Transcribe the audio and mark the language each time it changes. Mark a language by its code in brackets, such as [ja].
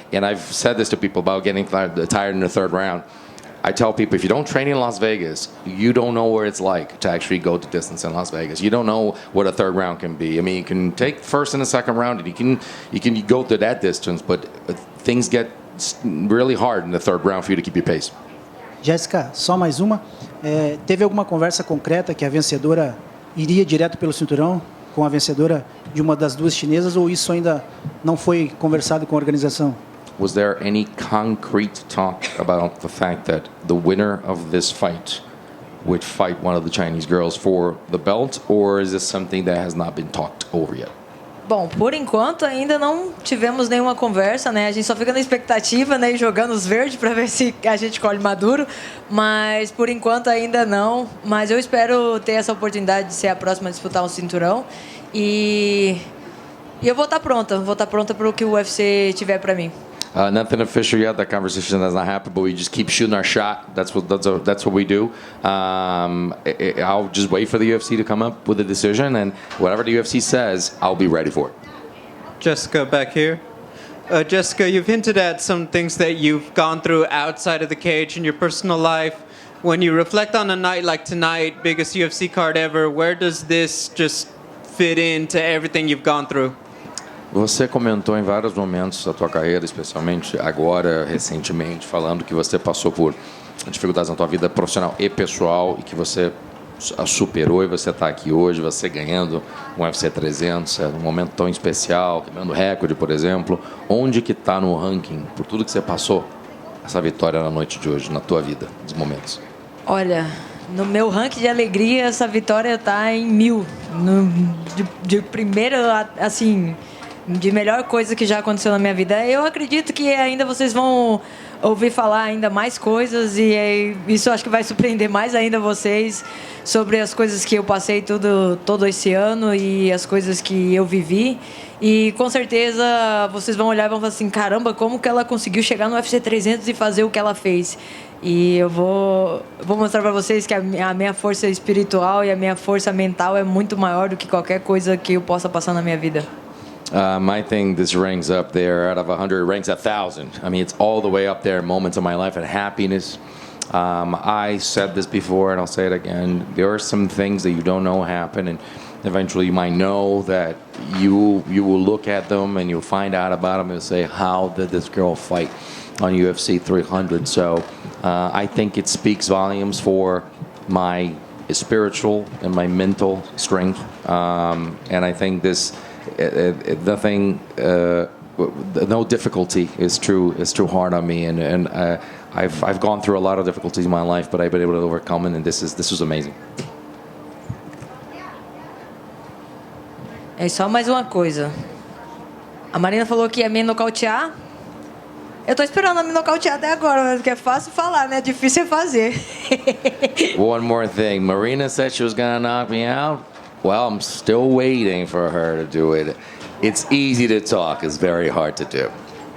[en] And I've said this to people about getting tired in the third round. I tell people, if you don't train in Las Vegas, you don't know where it's like to actually go the distance in Las Vegas. You don't know what a third round can be. I mean, you can take first and the second round, and you can go to that distance, but things get really hard in the third round for you to keep your pace. [pt] Jessica, só mais uma. Teve alguma conversa concreta que a vencedora iria direto pelo cinturão com a vencedora de uma das duas chinesas, ou isso ainda não foi conversado com a organização? [en] Was there any concrete talk about the fact that the winner of this fight would fight one of the Chinese girls for the belt, or is this something that has not been talked over yet? [pt] Bom, por enquanto ainda não tivemos nenhuma conversa, né? A gente só fica na expectativa, né? E jogando os verdes para ver se a gente colhe maduro. Mas por enquanto ainda não. Mas eu espero ter essa oportunidade de ser a próxima a disputar um cinturão. E eu vou estar pronta para o que o UFC tiver para mim. [en] Nothing official yet. That conversation has not happened, but we just keep shooting our shot. That's what we do. I'll just wait for the UFC to come up with a decision, and whatever the UFC says, I'll be ready for it. Jessica, back here. Jessica, you've hinted at some things that you've gone through outside of the cage in your personal life. When you reflect on a night like tonight, biggest UFC card ever, where does this just fit into everything you've gone through? [pt] Você comentou em vários momentos da tua carreira, especialmente agora, recentemente, falando que você passou por dificuldades na tua vida profissional e pessoal e que você a superou e você está aqui hoje, você ganhando um UFC 300, num momento tão especial, quebrando recorde, por exemplo. Onde que está no ranking, por tudo que você passou, essa vitória na noite de hoje, na tua vida, nos momentos? Olha, no meu ranking de alegria, essa vitória está em 1000. De primeira, assim, de melhor coisa que já aconteceu na minha vida. Eu acredito que ainda vocês vão ouvir falar ainda mais coisas e isso acho que vai surpreender mais ainda vocês sobre as coisas que eu passei todo esse ano e as coisas que eu vivi. E com certeza vocês vão olhar e vão falar assim, caramba, como que ela conseguiu chegar no UFC 300 e fazer o que ela fez? E eu vou mostrar para vocês que a minha força espiritual e a minha força mental é muito maior do que qualquer coisa que eu possa passar na minha vida. [en] I think this ranks up there. Out of 100, it ranks 1,000. I mean, it's all the way up there. Moments of my life and happiness. I said this before, and I'll say it again. There are some things that you don't know happen, and eventually you might know that you will look at them and you'll find out about them and say, how did this girl fight on UFC 300? So I think it speaks volumes for my spiritual and my mental strength. And I think this... nothing, no difficulty is too hard on me, and I've gone through a lot of difficulties in my life, but I've been able to overcome it, and this was amazing. [pt] É só mais uma coisa. A Marina falou que ia me nocautear. Eu tô esperando ela me nocautear até agora, porque é fácil falar, né? Difícil é fazer. [en] One more thing. Marina said she was gonna knock me out. Well, I'm still waiting for her to do it. It's easy to talk. It's very hard to do.